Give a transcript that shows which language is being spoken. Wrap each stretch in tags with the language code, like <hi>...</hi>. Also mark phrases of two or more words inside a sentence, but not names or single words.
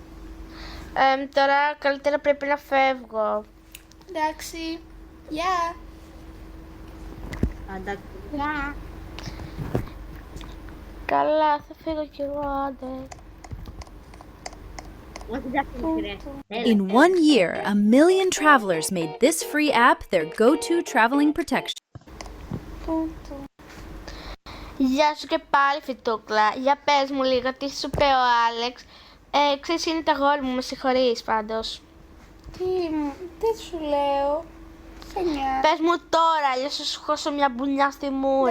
<el>Τώρα καλύτερα πρέπει να φεύγω. Εντάξει. Γεια. Εντάξει. Καλά, θα φύγω κι εγώ, άντε. Όχι, εντάξει,</el> <en>In 1 year, a million travelers made this free app their go-to traveling protection.</en> <el>Γεια σου και πάλι, Φιτούκλα. Για πες μου λίγο, τι σου είπε ο Άλεξ. Ξέρεις, είναι τα αγόρι μου, με συγχωρείς πάντως. Τι σου λέω. Σε νοιάζει. Πες μου τώρα, αλλιώς θα σου χώσω μια μπουνιά στη μούρη.</el>